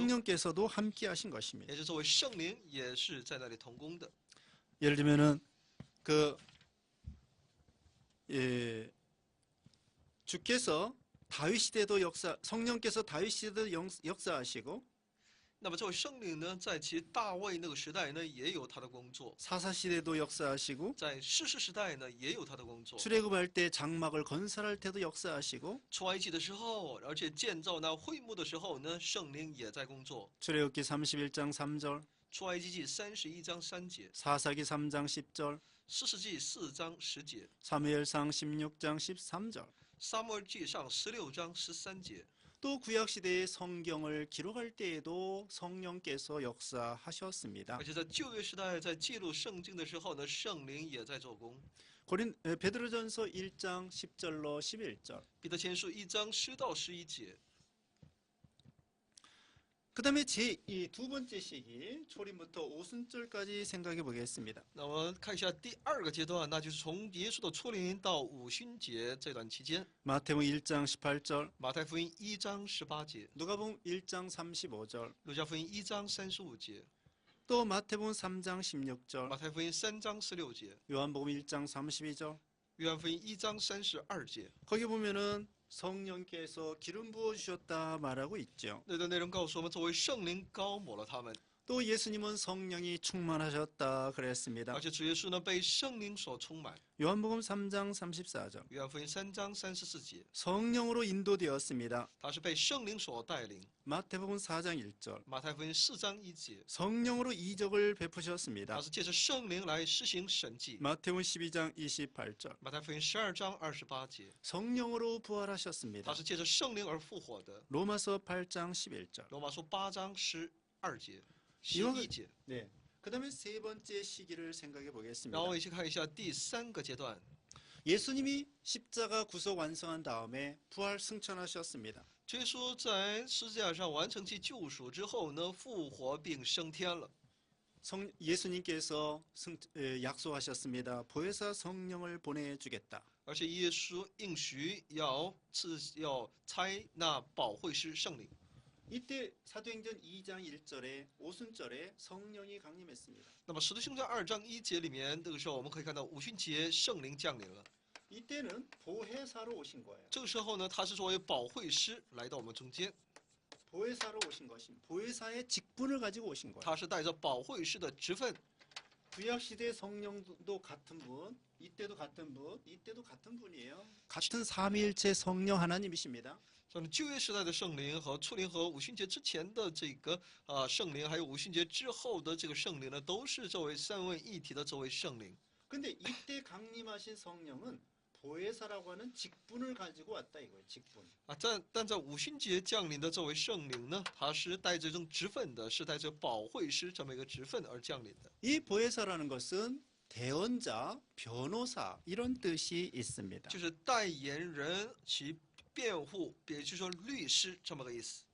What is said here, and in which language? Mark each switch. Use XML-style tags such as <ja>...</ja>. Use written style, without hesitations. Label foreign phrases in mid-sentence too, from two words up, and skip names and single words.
<ko>성령께서도 함께 하신 것입니다.</ko> <zh>也就是作为圣灵，也是在那里同工的。</zh> <ko>예를 들면은 주께서 다윗 시대도 성령께서 다윗 시대도 역사하시고</ko> <zh>那么这位圣灵呢，在其大卫那个时代呢，也有他的工作；</zh> <ko>사사 시대도 역사하시고</ko> <zh>在士师时代呢，也有他的工作。</zh> <ko>출애굽할 때 장막을 건설할 때도 역사하시고</ko> <zh>出埃及的时候，而且建造那会幕的时候呢，圣灵也在工作。</zh> <ko>출애굽기 31장 3절</ko> <zh>出埃及记31章3节，</zh> <ko>사사기 3장 10절</ko> <zh>士师记4章10节，</zh> <ko>사무엘상 16장 13절</ko> <zh>撒母耳记上16章13节。</zh> <ko>또 구약 시대의 성경을 기록할 때에도 성령께서 역사하셨습니다.</ko> <zh>而且在旧约时代，在记录圣经的时候呢，圣灵也在做工。</zh> <ko>베드로전서 1장 10절로 11절</ko> <zh>彼得前书1章10到11节。</zh> <ko>그 다음에 두 번째 시기 초림부터 오순절까지 생각해 보겠습니다.</ko> <zh>那我们看一下第2个阶段，那就是从耶稣的出临到五旬节这段期间。</zh> <ko>마태복음 1장 18절</ko> <zh>马太福音1章18节，</zh> <ko>누가복음 1장 35절</ko> <zh>路加福音1章35节，</zh> <ko>또 마태복음 3장 16절</ko> <zh>马太福音3章16节，</zh> <ko>요한복음 1장 32절</ko> <zh>约翰福音1章32节。</zh> <ko>거기 보면은 성령께서 기름 부어 주셨다 말하고 있죠.</ko> <zh>那段内容告诉我们，作为圣灵膏抹了他们，</zh> <ko>또 예수님은 성령이 충만하셨다 그랬습니다.</ko> <zh>而且主耶稣呢被圣灵所充满。</zh> <ko>요한복음 3장 34절</ko> <zh>约翰福音3章34节，</zh> <ko>성령으로 인도되었습니다.</ko> <zh>他是被圣灵所带领。</zh> <ko>마태복음 4장 1절</ko> <zh>马太福音4章1节，</zh> <ko>성령으로 이적을 베푸셨습니다.</ko> <zh>他是借着圣灵来施行神迹。</zh> <ko>마태복음 12장 28절</ko> <zh>马太福音12章28节，</zh> <ko>성령으로 부활하셨습니다.</ko> <zh>他是借着圣灵而复活的。</zh> <ko>로마서 8장 11절</ko> <zh>罗马书8章12节、</zh> <ko>이와</ko> <zh>11节。</zh> <ko>네. 그다음에 세 번째 시기를 생각해 보겠습니다.</ko> <zh>然后我们一起看一下第3个阶段。</zh> <ko>예수님이 십자가 구속 완성한 다음에 부활 승천하셨습니다.</ko> <zh>耶稣在十字架上完成其救赎之后呢，复活并升天了。</zh> <ko>예수님께서 약속하셨습니다. 보혜사 성령을 보내주겠다.</ko> <zh>而且耶稣应许要差那保惠师圣灵。</zh> <ko>이때 사도행전 2장 1절에 오순절에 성령이 강림했습니다.</ko> <zh>那么使徒行传2章1节里面，这个时候我们可以看到五旬节圣灵降临了。</zh> <ko>이때는 보혜사로 오신 거예요.</ko> <zh>这个时候呢，他是作为保惠师来到我们中间，</zh> <ko>보혜사로 오신 것입니다. 보혜사의 직분을 가지고 오신 거예요.</ko> <zh>他是带着保惠师的职分。</zh> <ko>구약 시대 성령도 같은 분, 이때도 같은 분, 이때도 같은 분이에요. 같은 삼위일체 성령 하나님이십니다.</ko> <zh>像旧约时代的圣灵和出临和五旬节之前的这个圣灵，还有五旬节之后的这个圣灵呢，都是作为三位一体的作为圣灵。</zh> <ko>근데 이때 강림하신 성령은 보혜사라고 하는 직분을 가지고 왔다 이거예요. 직분.</ko> <zh>但在五旬节降临的这位圣灵呢，他是带着这种职分的，是带着保惠师这么一个职分而降临的。</zh> <ko>이 보혜사라는 것은 대언자, 변호사 이런 뜻이 있습니다.</ko> <zh>就是代言人，其辩护，也就是说律师这么个意思。</zh>